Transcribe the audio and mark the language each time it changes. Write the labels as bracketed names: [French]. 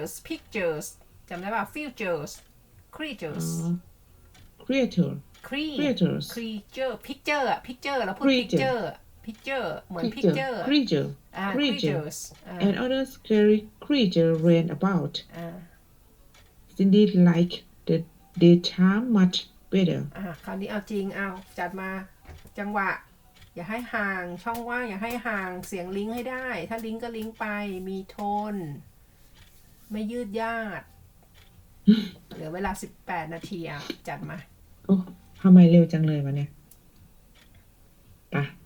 [English] pictures [Thai] จำได้ป่ะ [English] futures creatures creatures picture [Thai] อะ [English] picture [Thai] เราพูด [English] picture [Thai] เหมือน [English] picture creatures and other scary creatures ran about. Cindy liked the daytime much better. [Thai] คราวนี้เอาจริงจัดมาจังหวะอย่าให้ห่างช่องว่างอย่าให้ห่างเสียงลิงก์ให้ได้ถ้าลิงก์ก็ลิงก์ไปมีโทนไม่ยืดยาดเหลือเวลา18 นาทีจัดมา โอ้ทำไมเร็วจังเลยวะเนี่ยป่ะ